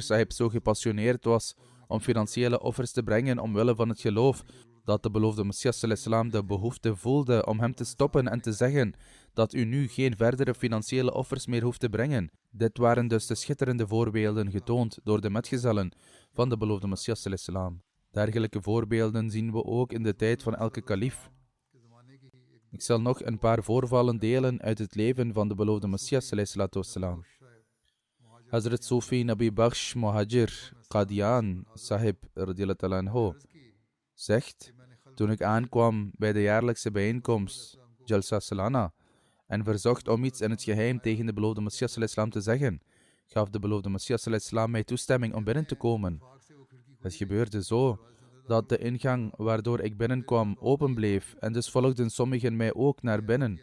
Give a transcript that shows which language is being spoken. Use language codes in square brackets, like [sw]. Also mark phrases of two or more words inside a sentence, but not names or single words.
[nl] Sahib zo gepassioneerd was om financiële offers te brengen omwille van het geloof, dat de beloofde Messias salam de behoefte voelde om hem te stoppen en te zeggen dat u nu geen verdere financiële offers meer hoeft te brengen. Dit waren dus de schitterende voorbeelden getoond door de metgezellen van de beloofde Messias salam. Dergelijke voorbeelden zien we ook in de tijd van elke kalif. Ik zal nog een paar voorvallen delen uit het leven van de beloofde Messias salam. Hazrat Sufi Nabi Bakhsh Muhajir Qadian Sahib [ar] رضي الله تعالى عنه [nl] zegt: toen ik aankwam bij de jaarlijkse bijeenkomst Jalsa Salana en verzocht om iets in het geheim tegen de beloofde Messias salam te zeggen, gaf de beloofde Messias salam mij toestemming om binnen te komen. Het gebeurde zo dat de ingang waardoor ik binnenkwam open bleef en dus volgden sommigen mij ook naar binnen.